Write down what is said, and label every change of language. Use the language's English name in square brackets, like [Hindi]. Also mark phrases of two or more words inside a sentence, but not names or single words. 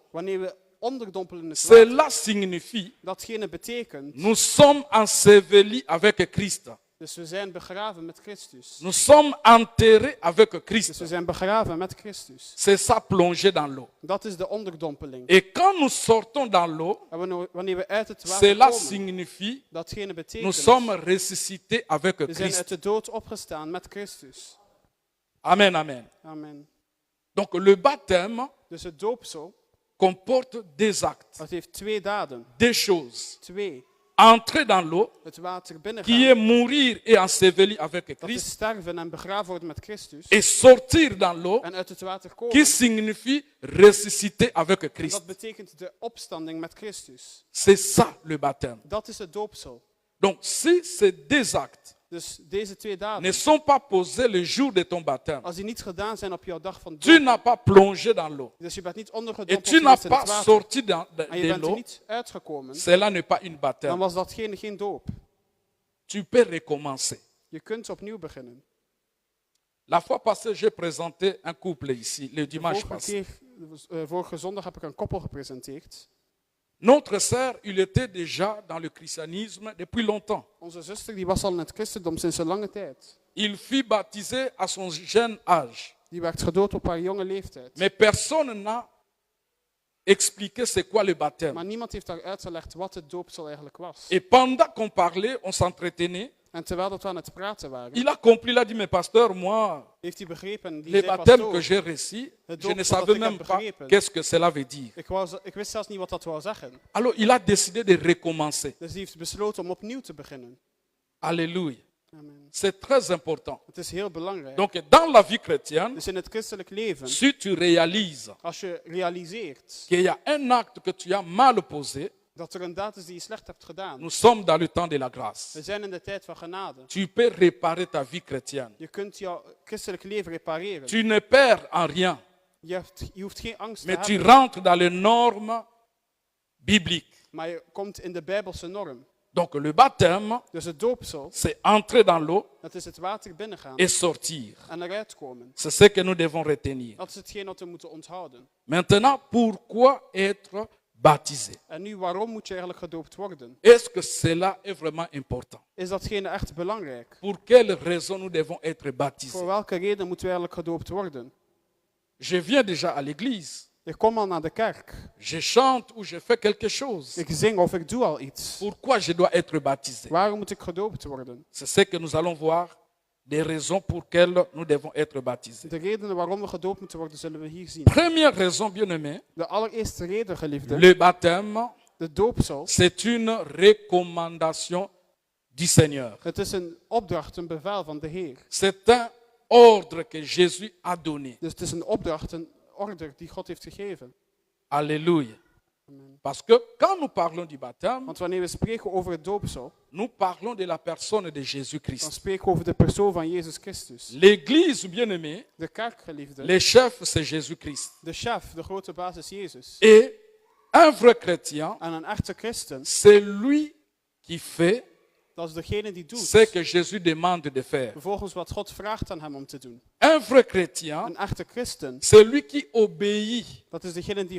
[Dutch] Wanneer we onderdompelen in het water, [French] cela signifie [Dutch] datgene betekent, [French] nous sommes ensevelis avec Christ. [Dutch] dus we zijn begraven met Christus. [French] Nous sommes enterrés avec [Dutch] Dus [French] Christ. [Dutch] we zijn begraven met Christus. [French] C'est ça plonger dans l'eau. [Dutch] Dat is de onderdompeling. [French] Et quand nous sortons dans l'eau, [Dutch] En wanneer we uit het water [French] cela [Dutch] komen, [French] signifie [Dutch] datgene [French] nous [Dutch] betekent, [French] sommes ressuscités avec [Dutch] we zijn uit [French] Christ. [Dutch] de dood opgestaan met Christus. [French] Amen, amen. [Dutch] Amen. [French] Donc le baptême [Dutch] Dus het doopsel, [French] comporte des actes, [Dutch] dat heeft twee daden. [French] des choses. [Dutch] Twee, [French] Entrer dans l'eau, [Dutch] het water [French] qui [Dutch] binnengaan. [French] est mourir et enseveli avec [Dutch] Dat is [French] Christ, [Dutch] sterven en begraven worden met Christus. [French] et sortir dans l'eau, [Dutch] En uit het water [French] qui [Dutch] komen. [French] signifie ressusciter avec [Dutch] En [French] Christ. [Dutch] dat betekent de opstanding met Christus. [French] C'est ça le baptême. [Dutch] Dat is het doopsel. [French] Donc si ces deux actes [Dutch] Dus deze twee [French] ne [Dutch] daden, [French] sont pas posés le jour de ton baptême, [Dutch] als die niet gedaan zijn op jouw dag van [French] tu [Dutch] doop, [French] n'as pas plongé dans l'eau [Dutch] dus je bent niet [French] et [Dutch] ondergedompeld [French] tu n'as [Dutch] geweest in het [French] pas [Dutch] water, [French] sorti [Dutch] en je [French] de [Dutch] bent er [French] l'eau, [Dutch] niet uitgekomen, [French] cela n'est pas une [Dutch] dan [French] baptême. [Dutch] was datgene geen doop. [French] Tu peux recommencer. [Dutch] Je kunt opnieuw beginnen. [French] La fois passée, j'ai présenté un couple ici, le [Dutch] De [French] dimanche [Dutch] vorige [French] passé. [Dutch] keer, vorige zondag heb ik een koppel gepresenteerd. [French] Notre sœur, il était déjà dans le christianisme depuis longtemps. [Dutch] Onze zuster die was al in het christendom sinds een lange tijd. [French] Il fut baptisé à son jeune âge. [Dutch] Die werd gedood op haar jonge leeftijd. [French] Mais personne n'a expliqué c'est quoi le baptême. [Dutch] Maar niemand heeft haar uitgelegd wat het doopsel eigenlijk was. [French] Et pendant qu'on parlait, on s'entretenait. [Dutch] En terwijl dat we aan het praten waren, [French] Il a compris, il a dit, mais pasteur, moi, [Dutch] heeft hij begrepen, die [French] les [Dutch] zei, [French] baptêmes que [Dutch] pastoor, [French] j'ai reçus, [Dutch] Het [French] je ne [Dutch] doopsel dat [French] savais [Dutch] ik heb [French] même pas [Dutch] begrepen. [French] qu'est-ce que cela veut dire. [Dutch] ik wist zelfs niet wat dat wou zeggen. [French] Alors, il a décidé de recommencer. [Dutch] Dus die heeft besloten om opnieuw te beginnen. [French] Alléluia. [Dutch] Amen. [French] C'est très important. [Dutch] Het is heel belangrijk. [French] Donc, dans la vie chrétienne, [Dutch] Dus in het christelijk leven, [French] si tu réalises [Dutch] als je realiseert [French] qu'il y a un acte que tu as mal posé, [Dutch] dat er een daad is die je slecht hebt gedaan. [French] nous sommes dans le temps de la grâce. [Dutch] We zijn in de tijd van genade. [French] Tu peux réparer ta vie chrétienne. [Dutch] Je kunt jouw christelijk leven repareren. [French] Tu ne perds en rien, [Dutch] Je hoeft geen angst te [French] mais tu [Dutch] hebben, [French] rentres dans les normes bibliques. [Dutch] maar je komt in de Bijbelse norm. [French] Donc le baptême, [Dutch] Dus het doopsel, [French] c'est entrer dans l'eau [Dutch] dat is het water binnengaan [French] et sortir. [Dutch] en eruit komen. [French] C'est ce que nous devons retenir. [Dutch] Dat is hetgeen wat we moeten onthouden. [French] Maintenant, pourquoi être baptisé? [Dutch] En nu, waarom moet je eigenlijk gedoopt worden? [French] Est-ce que cela est vraiment important? [Dutch] Is datgene echt belangrijk? [French] Pour quelle raison nous devons être baptisés? [Dutch] Voor welke reden moeten we eigenlijk gedoopt worden? [French] Je viens déjà à l'église. [Dutch] Ik kom al naar de kerk. [French] Je chante ou je fais quelque chose. [Dutch] Ik zing of ik doe al iets. [French] Pourquoi je dois être baptisé? [Dutch] Waarom moet ik gedoopt worden? [French] C'est ce que nous allons voir, des raisons pour lesquelles nous devons être baptisés. [Dutch] De redenen waarom we gedoopt moeten worden, zullen we hier zien. [French] Première raison, bien-aimé, [Dutch] De allereerste reden, geliefde, [French] le baptême, [Dutch] de doopsel. [French] c'est une recommandation du Seigneur. [Dutch] Het is een opdracht, een bevel van de Heer. [French] C'est un ordre que Jésus a donné. [Dutch] Dus het is een opdracht, een order die God heeft gegeven. [French] Alléluia. Parce que quand nous parlons du baptême, [Dutch] Want wanneer we spreken over het doopsel, [French] nous parlons de la personne de [Dutch] dan [French] Jésus-Christ. [Dutch] spreken we over de persoon van Jezus Christus. [French] L'Église, bien-aimée, [Dutch] De kerk, geliefde, [French] le chef, c'est Jésus-Christ. [Dutch] de chef, de grote baas is Jezus. [French] Et un vrai chrétien, [Dutch] En een echte christen, [French] c'est lui qui fait [Dutch] dat is degene die [French] ce [Dutch] doet, [French] que Jésus demande de faire. [Dutch] volgens wat God vraagt aan hem om te doen. [French] Un vrai chrétien, [Dutch] Een echte christen, [French] c'est lui qui obéit [Dutch] dat is degene die